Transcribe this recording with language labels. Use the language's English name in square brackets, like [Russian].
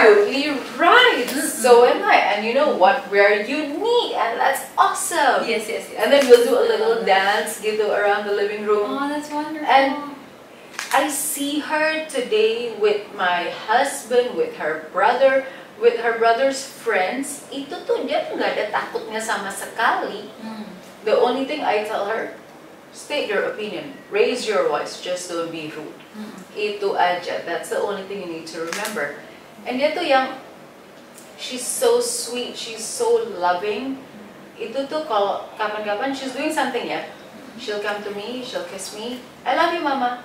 [English] Absolutely right. So am I. And you know what? We're unique, and that's awesome. Yes. And then we'll do a little dance gitu around the living room. Oh, that's wonderful. And I see her today with my husband, with her brother, with her brother's friends. [Indonesian] Itu tuh dia nggak ada takutnya sama sekali. [English] The only thing I tell her, state your opinion, raise your voice, just don't be rude. [Indonesian] Itu aja. [English] That's the only thing you need to remember. And [Indonesian] dia tuh yang, [English] she's so sweet, she's so loving. [Indonesian] Itu tuh kalau kapan-kapan [English] she's doing something ya, she'll come to me, she'll kiss me. I love you, mama.